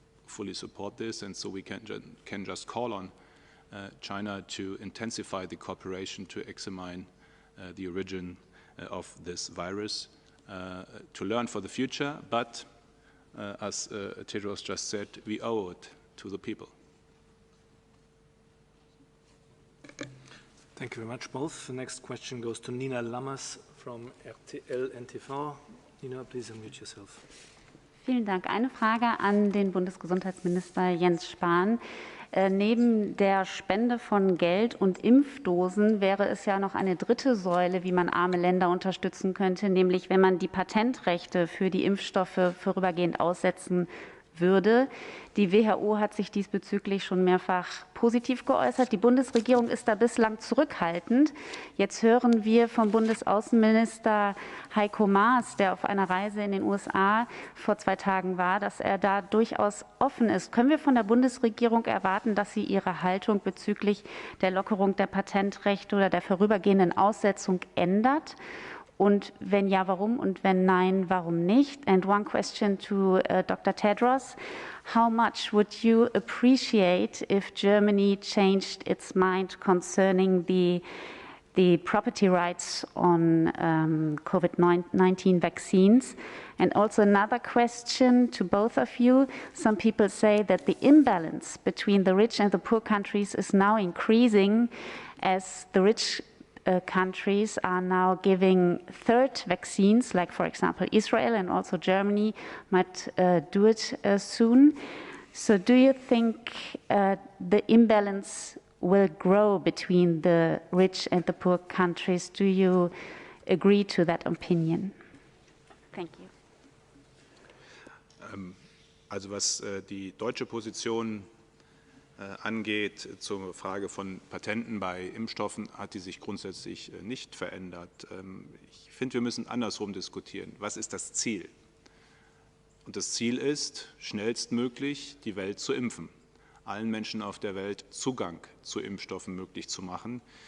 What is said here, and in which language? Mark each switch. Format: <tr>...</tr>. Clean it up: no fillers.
<en>fully support this, and so we can just call on China to intensify the cooperation to examine the origin of this virus, to learn for the future, but as Tedros just said, we owe it to the people. Thank you very much, both. The next question goes to Nina Lammers from RTL NTV. Nina, please unmute yourself.</en> <de>Vielen Dank. Eine Frage an den Bundesgesundheitsminister Jens Spahn. Neben der Spende von Geld und Impfdosen wäre es ja noch eine dritte Säule, wie man arme Länder unterstützen könnte, nämlich wenn man die Patentrechte für die Impfstoffe vorübergehend aussetzen würde. Die WHO hat sich diesbezüglich schon mehrfach positiv geäußert. Die Bundesregierung ist da bislang zurückhaltend. Jetzt hören wir vom Bundesaußenminister Heiko Maas, der auf einer Reise in den USA vor 2 Tagen war, dass er da durchaus offen ist. Können wir von der Bundesregierung erwarten, dass sie ihre Haltung bezüglich der Lockerung der Patentrechte oder der vorübergehenden Aussetzung ändert? Und wenn ja, warum? Und wenn nein, warum nicht?</de> <en>And one question to Dr. Tedros. How much would you appreciate if Germany changed its mind concerning the property rights on COVID-19 vaccines? And also another question to both of you. Some people say that the imbalance between the rich and the poor countries is now increasing as the rich countries are now giving third vaccines, like for example Israel and also Germany might do it soon. So do you think the imbalance will grow between the rich and the poor countries? Do you agree to that opinion? Thank you.</en> <de>Also was die deutsche Position angeht, zur Frage von Patenten bei Impfstoffen, hat die sich grundsätzlich nicht verändert. Ich finde, wir müssen andersrum diskutieren. Was ist das Ziel? Und das Ziel ist, schnellstmöglich die Welt zu impfen, allen Menschen auf der Welt Zugang zu Impfstoffen möglich zu machen.</de>